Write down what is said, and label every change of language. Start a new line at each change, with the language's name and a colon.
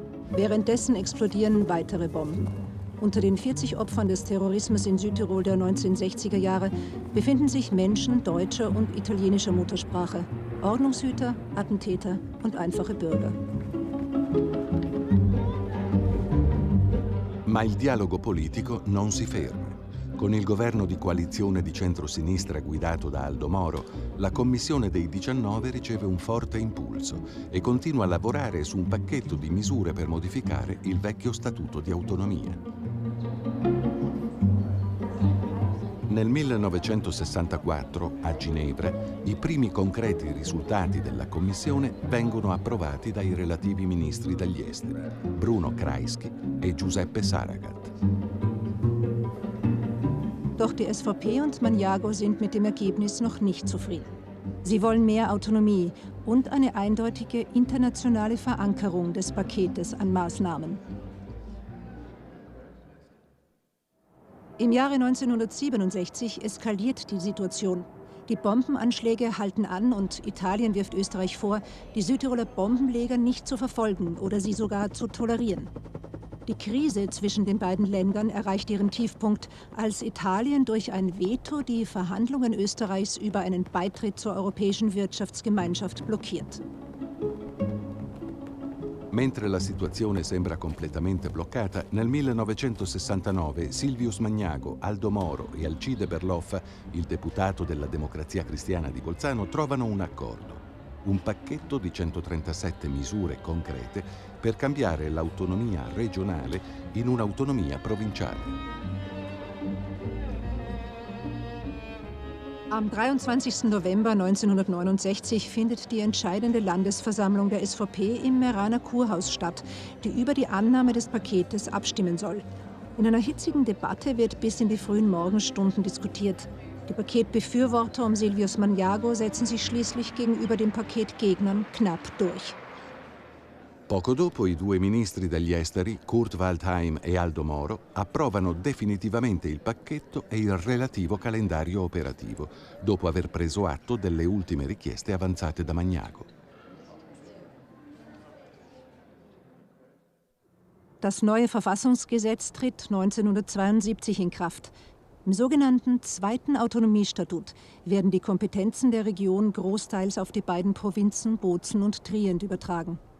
German: Währenddessen explodieren weitere Bomben. Unter den 40 Opfern des Terrorismus in Südtirol der 1960er Jahre befinden sich Menschen deutscher und italienischer Muttersprache, Ordnungshüter, Attentäter und einfache Bürger.
Italian: Ma il dialogo politico non si ferma. Con il governo di coalizione di centrosinistra guidato da Aldo Moro, la Commissione dei 19 riceve un forte impulso e continua a lavorare su un pacchetto di misure per modificare il vecchio Statuto di autonomia. Nel 1964, a Ginevra, i primi concreti risultati della Commissione vengono approvati dai relativi ministri degli esteri, Bruno Kreisky e Giuseppe Saragat.
German: Doch die SVP und Magnago sind mit dem Ergebnis noch nicht zufrieden. Sie wollen mehr Autonomie und eine eindeutige internationale Verankerung des Paketes an Maßnahmen. Im Jahre 1967 eskaliert die Situation. Die Bombenanschläge halten an und Italien wirft Österreich vor, die Südtiroler Bombenleger nicht zu verfolgen oder sie sogar zu tolerieren. Die Krise zwischen den beiden Ländern erreicht ihren Tiefpunkt, als Italien durch ein Veto die Verhandlungen Österreichs über einen Beitritt zur Europäischen Wirtschaftsgemeinschaft blockiert.
Italian: Mentre la situazione sembra completamente bloccata, nel 1969 Silvius Magnago, Aldo Moro e Alcide Berloffa, il deputato della Democrazia Cristiana di Bolzano, trovano un accordo. Un pacchetto di 137 misure concrete per cambiare l'autonomia regionale in un'autonomia provinciale.
German: Am 23. November 1969 findet die entscheidende Landesversammlung der SVP im Meraner Kurhaus statt, die über die Annahme des Paketes abstimmen soll. In einer hitzigen Debatte wird bis in die frühen Morgenstunden diskutiert. Die Paketbefürworter um Silvius Magnago setzen sich schließlich gegenüber den Paketgegnern knapp durch.
Italian: Poco dopo i due ministri degli esteri, Kurt Waldheim e Aldo Moro, approvano definitivamente il pacchetto e il relativo calendario operativo, dopo aver preso atto delle ultime richieste avanzate da Magnago.
German: Das neue Verfassungsgesetz tritt 1972 in Kraft. Im sogenannten Zweiten Autonomiestatut werden die Kompetenzen der Region großteils auf die beiden Provinzen Bozen und Trient übertragen.